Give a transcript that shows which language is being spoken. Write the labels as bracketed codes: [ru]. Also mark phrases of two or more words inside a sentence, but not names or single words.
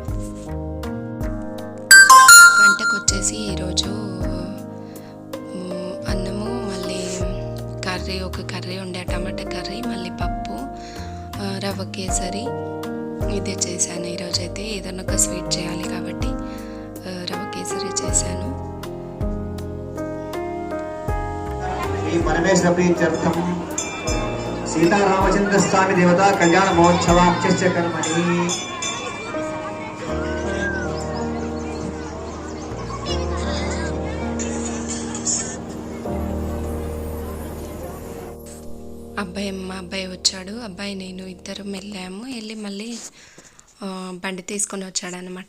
[te] వంటకు వచ్చేసి ఈరోజు అన్నము, మళ్ళీ కర్రీ, ఒక కర్రీ ఉండే టమాటా కర్రీ, మళ్ళీ పప్పు, రవ్వ కేసరి ఇదే చేశాను. ఈరోజైతే ఏదైనా ఒక స్వీట్ చేయాలి కాబట్టి రవ్వ కేసరి చేశాను. [sa] परमेश्वर प्रीत्यर्थम सीतारामचंद्र स्वामी देवता कल्याण महोत्सवाख्यस्य कर्मणि [te] మా అబ్బాయి వచ్చాడు. అబ్బాయి నేను ఇద్దరం వెళ్ళాము. వెళ్ళి మళ్ళీ బండి తీసుకొని వచ్చాడు అనమాట.